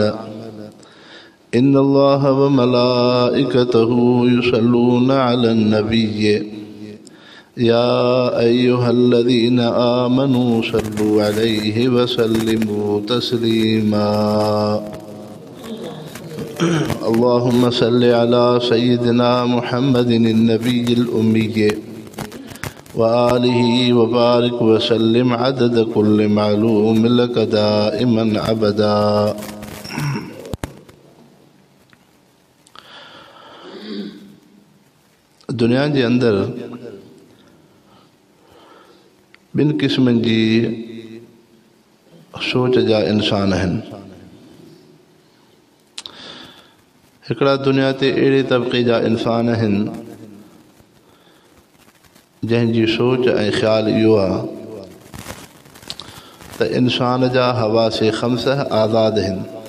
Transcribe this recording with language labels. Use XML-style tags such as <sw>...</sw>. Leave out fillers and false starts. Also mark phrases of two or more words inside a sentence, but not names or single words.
<ar>إن الله وملائكته يصلون على النبي يا أيها الذين آمنوا صلوا عليه وسلموا تسليما. اللهم صل على سيدنا محمد النبي الأمي وآله وبارك وسلم عدد كل معلوم لك دائما أبدا.</ar> <sd>दुनिया जे अंदर बिन किस्मनि जी सोच जा इंसान आहिनि। हिकिड़ा दुनिया ते अहिड़े तबक़े जा इंसान आहिनि जंहिंजी सोच ऐं ख़्यालु इहो आहे त इंसान जा हवासे ख़म्स आज़ाद आहिनि।</sd>